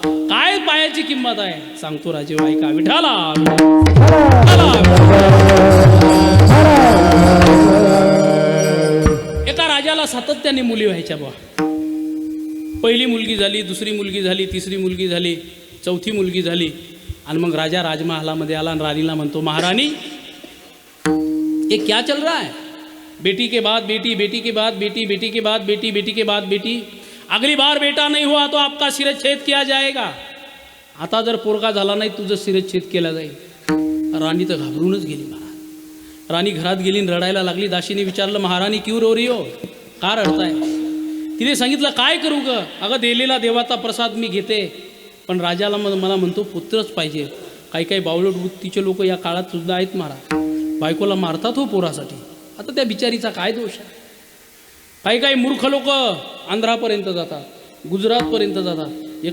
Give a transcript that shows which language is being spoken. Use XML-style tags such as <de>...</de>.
<mr>काय पायाची किंमत आहे सांगतो राजे, ऐका. विठाला एका राजाला सातत्याने मुली व्हायच्या बा. पहिली मुलगी झाली, दुसरी मुलगी झाली, तिसरी मुलगी झाली, चौथी मुलगी झाली. आणि मग राजा राजमहालामध्ये आला आणि राणीला म्हणतो,</mr> <hi>महारानी ये क्या चल रहा है? बेटी के बाद बेटी, बेटी के बाद बेटी, बेटी के बाद बेटी, बेटी के बाद बेटी. अगली बार बेटा नहीं हुआ तो आपका शिरच्छेद किया जाएगा.</hi> <mr>आता जर पोरगा झाला नाही तुझं शिरच्छेद केला जाईल. राणी तर घाबरूनच गेली. महाराज राणी घरात गेली आणि रडायला लागली. दासीने विचारलं,</mr> <hi>महारानी क्यों रो रही हो,</hi> <mr>का रडताय? तिने सांगितलं, काय करू ग? अगं दिलेला देवाचा प्रसाद मी घेते, पण राजाला मला म्हणतो पुत्रच पाहिजे. काही काही बावळट वृत्तीचे लोक या काळात सुद्धा आहेत महाराज, बायकोला मारतात हो पोरासाठी. आता त्या बिचारीचा काय दोष आहे? काही काही मूर्ख लोक आंध्रापर्यंत जातात, गुजरातपर्यंत जातात.</mr>